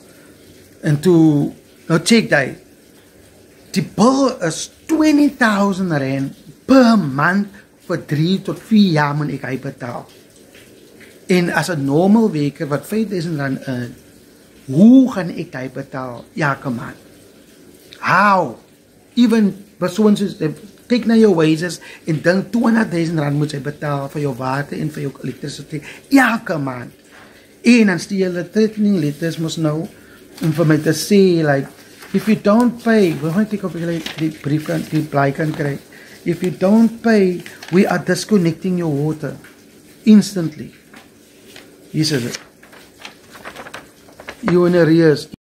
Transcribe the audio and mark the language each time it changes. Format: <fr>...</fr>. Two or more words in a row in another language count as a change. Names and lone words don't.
<af>En toe, nou check die bill is 20.000 rand per maand vir 3 tot 4 jaar moet ek hy betaal. En as 'n normal weker wat 5.000 rand earn, hoe gaan ek hy betaal elke maand?</af> <en>How?</en> <af>Even persoons kyk na jou wages en dink 20.000 rand moet jy betaal vir jou water en vir jou electricity elke maand. En dan stuur hulle</af> <en>threatening letters</en> <af>mos nou om vir my te sê,</af> <en>like, If you don't pay, we</en> <af>gaan kyk of jy die brief kan, die blaai kan kry.</af> <en>If you don't pay, we are disconnecting your water instantly.</en> <af>Hier is dit.</af> <en>You in arrears.</en>